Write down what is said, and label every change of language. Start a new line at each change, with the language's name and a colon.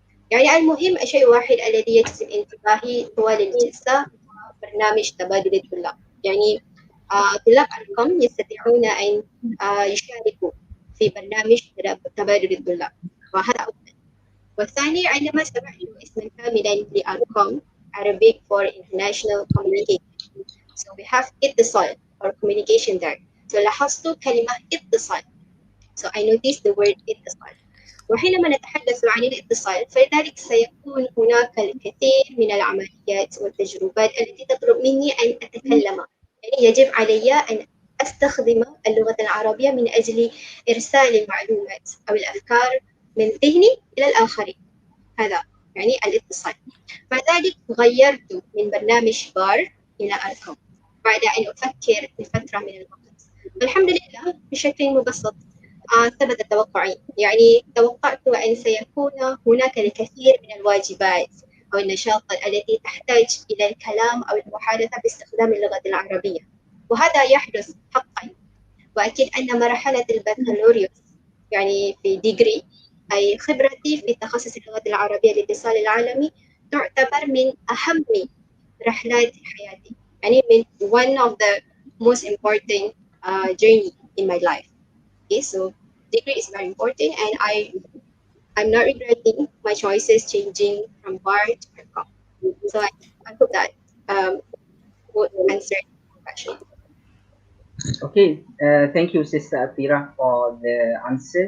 Arabic: يعني المهم الشيء الواحد الذي يجذب انتباهي طوال الجلسة برنامج تبادل الطلاب. يعني طلاب أركم يستطيعون أن يشاركوا في برنامج تبادل الطلاب، وهذا أول. والثاني عندما سمعت اسما كاملا لأركم Arabic for International Communication.
English: So we have اتصال or communication there.
Arabic: So لاحظت كلمة اتصال.
English: So I noticed the word اتصال.
Arabic: وحينما نتحدث عن الاتصال فلذلك سيكون هناك الكثير من العمليات والتجربات التي تطلب مني أن أتكلم. يعني يجب علي أن أستخدم اللغة العربية من أجل إرسال المعلومات أو الأفكار من ذهني إلى الآخرين. هذا يعني الاتصال. فذلك غيرت من برنامج بار إلى أركم بعد أن أفكر لفترة من الوقت. والحمد لله بشكل مبسط ثبت توقعي. يعني توقعت أن سيكون هناك الكثير من الواجبات أو النشاطات التي تحتاج إلى الكلام أو المحادثة باستخدام اللغة العربية، وهذا يحدث حقا. وأكيد أن مرحلة البكالوريوس يعني في ديجري أي خبرتي في تخصص اللغة العربية الاتصال العالمي تعتبر من أهم رحلات حياتي، يعني من
English: one of the most important journey in my life. Okay, so degree is very important, and I'm not regretting my choices changing from bar to Arcom. So I hope that would answer your question. Okay, thank you, Sister Atira, for the answer.